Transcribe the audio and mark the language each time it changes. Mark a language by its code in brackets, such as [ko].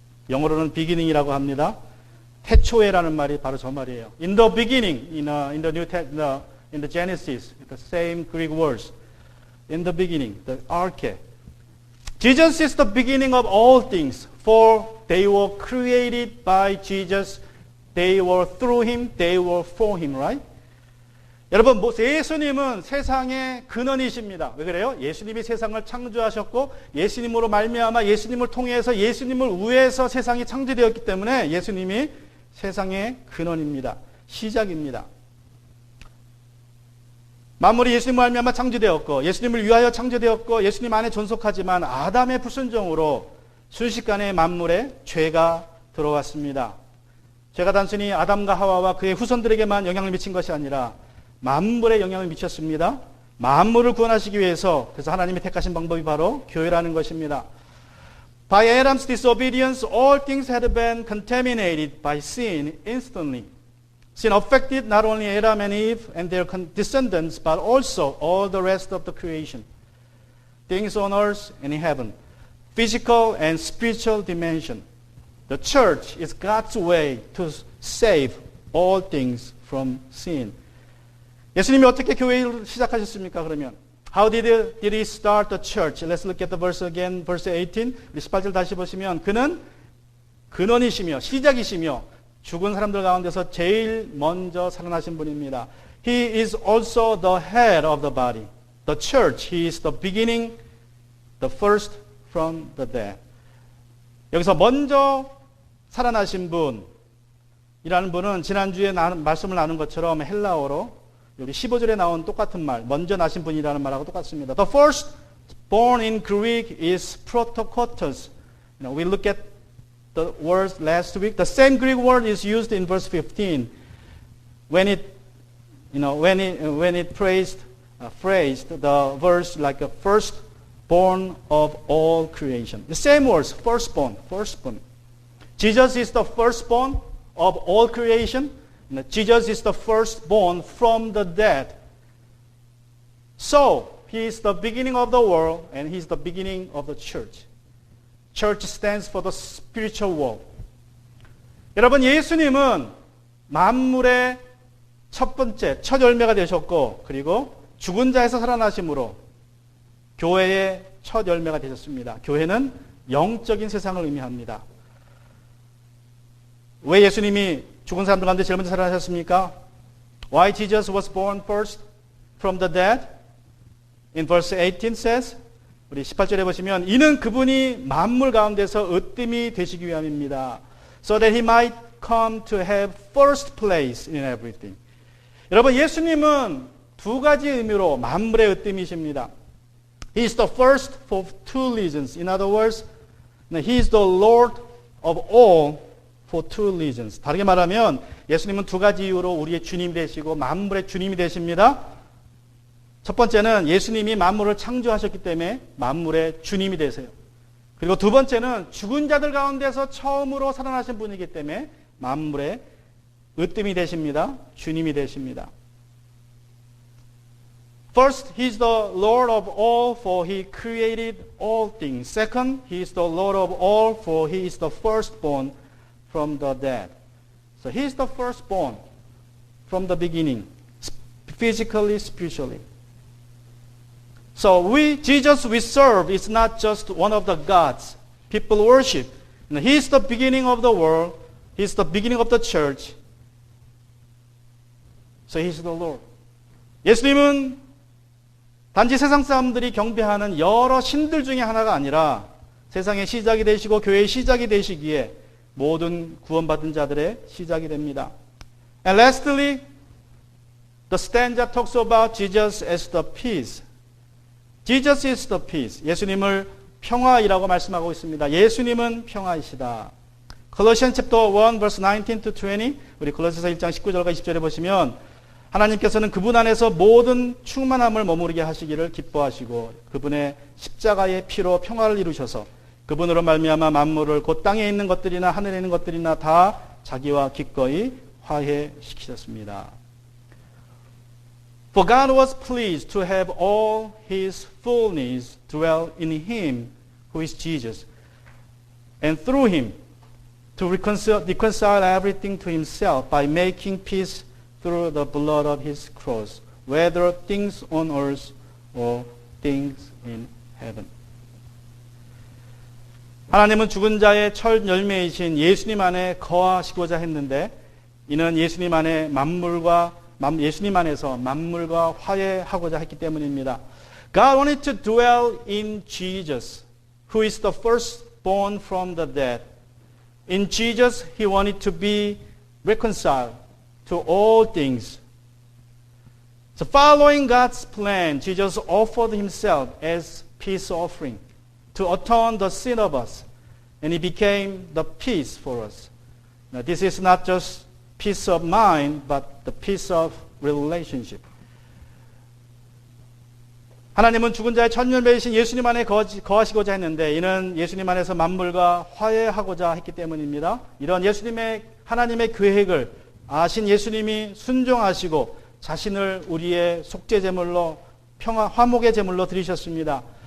[ko] 영어로는 beginning이라고 합니다. 태초에라는 말이 바로 저 말이에요. [en] In the beginning, in the Genesis, the same Greek words. In the beginning, the arche. Jesus is the beginning of all things, for they were created by Jesus. They were through him, they were for him, right? [ko] 여러분, 예수님은 세상의 근원이십니다. 왜 그래요? 예수님이 세상을 창조하셨고 예수님으로 말미암아 예수님을 통해서 예수님을 위해서 세상이 창조되었기 때문에 예수님이 세상의 근원입니다. 시작입니다. 만물이 예수님을 말미암아 창조되었고 예수님을 위하여 창조되었고 예수님 안에 존속하지만 아담의 불순종으로 순식간에 만물에 죄가 들어왔습니다. 죄가 단순히 아담과 하와와 그의 후손들에게만 영향을 미친 것이 아니라 만물에 영향을 미쳤습니다. 만물을 구원하시기 위해서 그래서 하나님이 택하신 방법이 바로 교회라는 것입니다. [en] By Adam's disobedience, all things had been contaminated by sin instantly. Sin affected not only Adam and Eve and their descendants, but also all the rest of the creation. things on earth and in heaven, physical and spiritual dimension. The church is God's way to save all things from sin. [ko] 예수님이 어떻게 교회를 시작하셨습니까? 그러면 [en] How did he start the church? Let's look at the verse again, verse 18. [ko] 우리 18절 다시 보시면 그는 근원이시며 시작이시며 죽은 사람들 가운데서 제일 먼저 살아나신 분입니다. [en] He is also the head of the body. The church, he is the beginning, the first from the dead. [ko] 여기서 먼저 살아나신 분이라는 분은 지난주에 말씀을 나눈 것처럼 헬라어로 여기 15절에 나온 똑같은 말, 먼저 나신 분이라는 말하고 똑같습니다. [en] The first born in Greek is protokotos. We look at the words last week. The same Greek word is used in verse 15 when it phrased the verse like a firstborn of all creation. The same words, firstborn. Jesus is the firstborn of all creation. Jesus is the firstborn from the dead. So, he is the beginning of the world and he is the beginning of the church. Church stands for the spiritual world. [ko] 여러분, 예수님은 만물의 첫 번째, 첫 열매가 되셨고, 그리고 죽은 자에서 살아나심으로 교회의 첫 열매가 되셨습니다. 교회는 영적인 세상을 의미합니다. 왜 예수님이 죽은 사람들 가운데 제일 먼저 살아나셨습니까? [en] Why Jesus was born first from the dead? In verse 18 says, [ko] 우리 18절에 보시면 이는 그분이 만물 가운데서 으뜸이 되시기 위함입니다. [en] So that he might come to have first place in everything. [ko] 여러분, 예수님은 두 가지 의미로 만물의 으뜸이십니다. [en] He is the first for two reasons. In other words, he is the Lord of all for two reasons. [ko] 다르게 말하면 예수님은 두 가지 이유로 우리의 주님이 되시고 만물의 주님이 되십니다. 첫 번째는 예수님이 만물을 창조하셨기 때문에 만물의 주님이 되세요. 그리고 두 번째는 죽은 자들 가운데서 처음으로 살아나신 분이기 때문에 만물의 으뜸이 되십니다. 주님이 되십니다. [en] First, he is the Lord of all, for he created all things. Second, he is the Lord of all, for he is the firstborn from the dead. So he is the firstborn from the beginning, physically, spiritually. So Jesus we serve is not just one of the gods people worship. He is the beginning of the world. He is the beginning of the church. So he is the Lord. [ko] 예수님은 단지 세상 사람들이 경배하는 여러 신들 중에 하나가 아니라 세상의 시작이 되시고 교회의 시작이 되시기에 모든 구원받은 자들의 시작이 됩니다. [en] And lastly, the stanza talks about Jesus as the peace. Jesus is the peace. [ko] 예수님을 평화이라고 말씀하고 있습니다. 예수님은 평화이시다. [en] Colossians chapter 1 verse 19 to 20 [ko] 우리 골로새서 1장 19절과 20절에 보시면 하나님께서는 그분 안에서 모든 충만함을 머무르게 하시기를 기뻐하시고 그분의 십자가의 피로 평화를 이루셔서 그분으로 말미암아 만물을 곧 땅에 있는 것들이나 하늘에 있는 것들이나 다 자기와 기꺼이 화해시키셨습니다. [en] For God was pleased to have all his fullness dwell in him who is Jesus, and through him to reconcile everything to himself by making peace through the blood of his cross, whether things on earth or things in heaven. [ko] 하나님은 죽은 자의 첫 열매이신 예수님 안에 거하시고자 했는데 이는 예수님 안에 예수님 안에서 만물과 화해하고자 했기 때문입니다. [en] God wanted to dwell in Jesus, who is the firstborn from the dead. In Jesus, he wanted to be reconciled to all things. So following God's plan, Jesus offered himself as peace offering to atone the sin of us, and he became the peace for us. Now, this is not just peace of mind, but the peace of relationship. [ko] 하나님은 죽은 자의 첫 열매이신 예수님 안에 거하시고자 했는데 이는 예수님 안에서 만물과 화해하고자 했기 때문입니다. 이런 하나님의 계획을 아신 예수님이 순종하시고 자신을 우리의 속죄 제물로 화목의 제물로 드리셨습니다.